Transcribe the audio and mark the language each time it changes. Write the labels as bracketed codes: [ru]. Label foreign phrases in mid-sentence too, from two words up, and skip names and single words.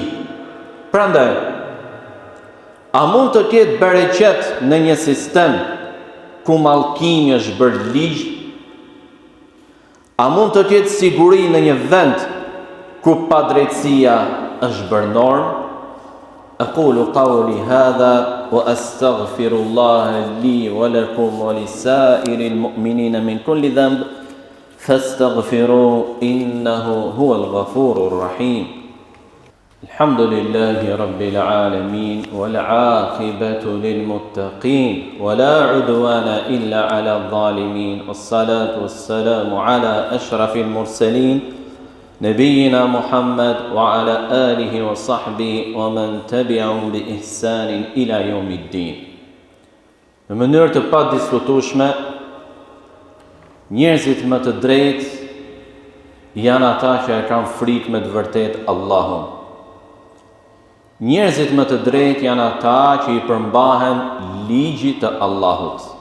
[sq] Prandaj, a mund të ketë bereqet në një sistem ku mallkimi është bërë ligj? A mund të ketë siguri në një vend ku padrejtësia është bërë normë? [ar] أقول قولي هذا وأستغفر الله لي ولكم ولسائر المؤمنين من كل ذنب فاستغفروه إنه هو الغفور الرحيم. الحمد لله رب العالمين والعاقبة للمتقين ولا عدوان إلا على الظالمين والصلاة والسلام على أشرف المرسلين نبينا محمد وعلى آله وصحبه ومن تبعهم بإحسان إلى يوم الدين. [sq] Në mënyrë të pa diskutueshme, njerëzit më të drejtë janë ata që e kanë frikë me të vërtetë Allahun. Njerëzit më të drejtë janë ata që i përmbahen ligjit të Allahut.